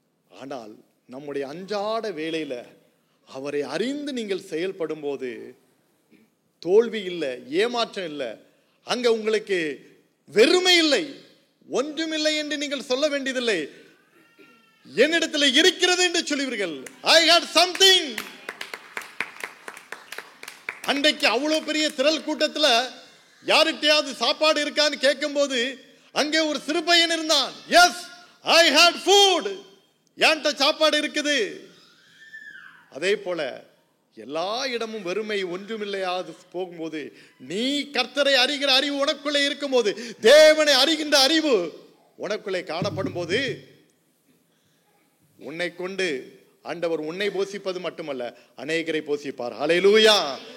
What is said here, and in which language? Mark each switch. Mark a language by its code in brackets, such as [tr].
[ta] ஆனால் நம்முடைய அன்றாட வேலையில அவரை அறிந்து நீங்கள் செயல்படும் போது தோல்வி இல்லை, ஏமாற்றம் இல்லை, அங்க உங்களுக்கு வெறுமை இல்லை, ஒன்றுமில்லை என்று நீங்கள் சொல்ல வேண்டியதில்லை. என்னிடத்தில் இருக்கிறது என்று சொல்லுவீர்கள். [en] I had something. [ta] அன்றைக்கு அவ்வளவு பெரிய திரள் கூட்டத்துல யார்கிட்டயாவது சாப்பாடு இருக்கான்னு கேட்கும் போது அங்கே ஒரு சிறு பையன் இருந்தான். [en] Yes, I had food. [ta] என்கிட்ட சாப்பாடு இருக்குது. அதே போல எல்லா இடமும் வெறுமை, ஒன்றுமில்லையாது போகும்போது, நீ கர்த்தரை அறிகிற அறிவு உனக்குள்ளே இருக்கும் போது, தேவனை அறிகின்ற அறிவு உனக்குள்ளே காணப்படும் போது, உன்னை கொண்டு ஆண்டவர் உன்னை போஷிப்பது மட்டுமல்ல, அநேகரை போஷிப்பார். ஹல்லேலூயா.